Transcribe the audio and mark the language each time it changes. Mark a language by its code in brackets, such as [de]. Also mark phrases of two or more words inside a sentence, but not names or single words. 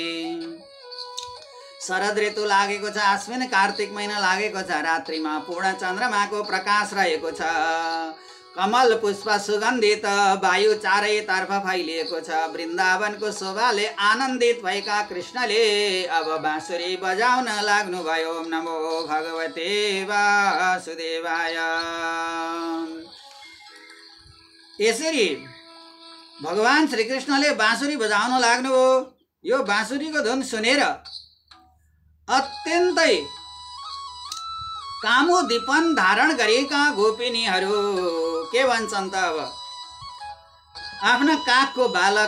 [ne] शरद ऋतु लागेको छ, आश्विन कार्तिक महिना लागेको छ। रात्रिमा पूर्ण चन्द्रमाको प्रकाश रहेको छ। कमल पुष्प सुगन्धित वायु चारैतर्फ फैलिएको छ। वृन्दावनको शोभाले आनन्दित भएका कृष्णले अब बाँसुरी बजाउन लाग्नुभयो। [sa] ओम नमो भगवते वासुदेवाय। [ne] यसरी भगवान श्रीकृष्णले बाँसुरी बजाउन लाग्नुभयो। यो बाँसुरीको धुन सुनेर अत्यन्तै कामोदीपन धारण गरेका गोपिनीहरू के भन्छन् त अब आफ्ना काखको बालक